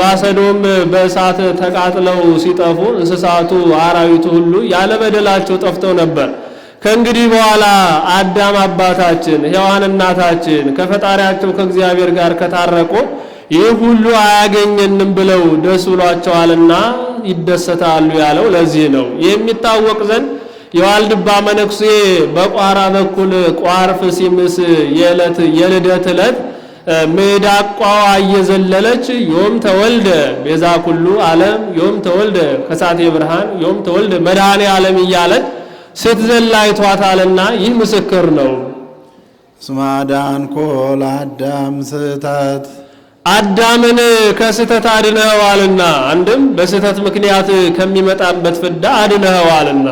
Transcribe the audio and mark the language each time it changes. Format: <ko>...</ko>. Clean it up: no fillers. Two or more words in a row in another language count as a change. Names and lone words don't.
<am>ሰዶም በእሳት ተቃጥለው ሲጠፉ እንስሳቱ አራዊቱ ሁሉ ያለ በደላቸው ጠፍተው ነበር። ከእንግዲህ በኋላ አዳም አባታችን ሔዋን እናታችን ከፈጣሪያቸው ከእግዚአብሔር ጋር ከታረቁ ይህ ሁሉ አያገኘንም ብለው ደስ ብሏቸዋልና ይደሰታሉ ያለው ለዚህ ነው። የሚታወቅ ዘንድ የዋልድባ መነኩሴ በቋራ በኩል ቋርፍ ሲምስ የልደት ዕለት ሜዳቋዋ እየዘለለች</am> <gez>ዮም ተወልደ ቤዛ ኩሉ ዓለም ዮም ተወልደ ከሳቴ ብርሃን ዮም ተወልደ መድኃኔ ዓለም</gez> <am>እያለች ስትዘላ አይቷታልና ይህ ምስክር ነው።</am> <gez>እስመ አዳንኮ ለአዳም ስህተት</gez> <am>አዳምን ከስህተት አድነኸዋልና አንድም በስህተት ምክንያት ከሚመጣበት ፍዳ አድነኸዋልና</am>